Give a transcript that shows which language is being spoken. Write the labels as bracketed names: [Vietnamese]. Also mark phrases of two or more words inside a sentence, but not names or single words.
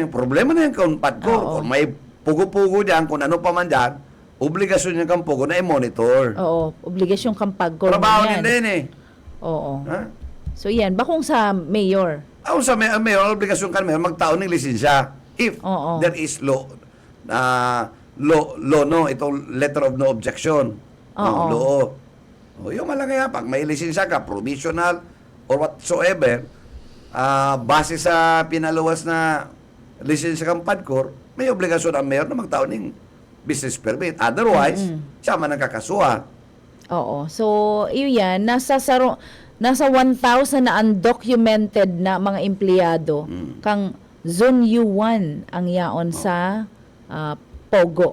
[Bikol] Problema na yan kung padkor. Oo. Kung may pugo-pugo dyan, kung ano pa man dyan, obligasyon niya kang pugo na i-monitor. Oo. Obligasyon kang pagkor [Filipino] Trabaho na yan. nila yun eh. [Bikol] Oo. Ha? So yan, bakong sa Mayor. Ako sa mayor, obligasyon ka mayor, magtaon ng lisensya. [English] If [Bikol] Oo. [English] there is law, no, itong letter of no objection. [Bikol] Oo. [Filipino] Law. O, yung malaki pag may lisensya ka, [English] provisional, or whatsoever, [Bikol] base sa pinaluwas na lisensya kang padkor, may obligasyon ang mayor na magtaon ng business permit. Otherwise, siya man nakakasuha. Oo. So, iyo yan. Nasa 1,000 na undocumented na mga empleyado kang Zone U1 ang yaon sa Pogo.